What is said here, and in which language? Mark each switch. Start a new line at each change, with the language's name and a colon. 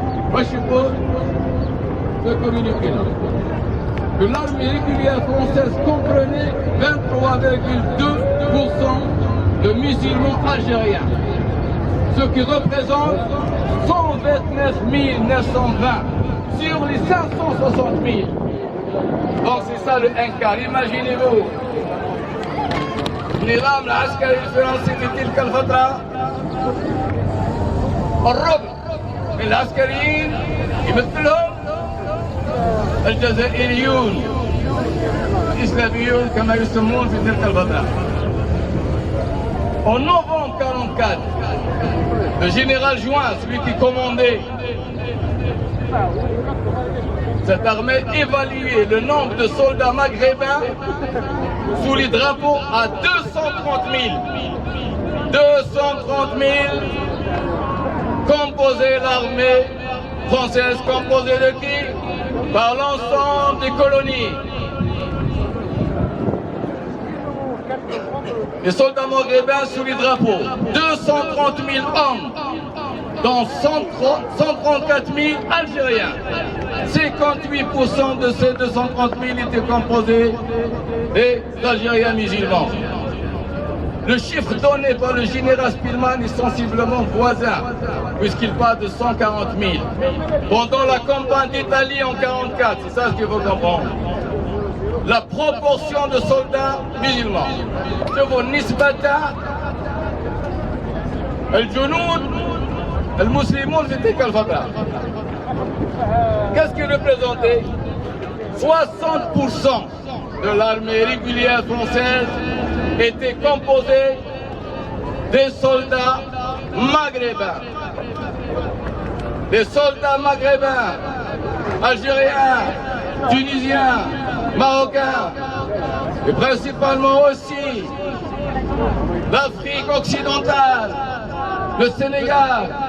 French: Moi je suppose ce communiqué-là. Que l'armée régulière française comprenait 23,2% de musulmans algériens. Ce qui représente 129 920 sur les 560 000. Donc c'est ça le 1 quart. Imaginez-vous.
Arabic: النظام العسكري الفرنسي في تلك الفترة الربع من العسكريين يمثلهم الجزائريون الإسلاميون كما يسمون في تلك الفترة.
French: En novembre 1944, le général Juin, celui qui commandait cette armée, évaluait le nombre de soldats maghrébins sous les drapeaux à 230 000. 230 000 composait l'armée française, composée de qui? Par l'ensemble des colonies. Les soldats maghrébins sous les drapeaux, 230 000 hommes, dont 134 000 Algériens. 58% de ces 230 000 étaient composés des Algériens musulmans. Le chiffre donné par le général Spillmann est sensiblement voisin, puisqu'il parle de 140 000. Pendant la campagne d'Italie en 1944, c'est ça ce qu'il faut comprendre. La proportion de soldats musulmans.
Arabic: شوفوا النسبة الجنود المسلمون في تلك الفترة.
French: Qu'est-ce qu'ils représentaient? 60% de l'armée régulière française était composé des soldats maghrébins. Des soldats maghrébins, algériens, tunisiens, marocains, et principalement aussi l'Afrique occidentale, le Sénégal.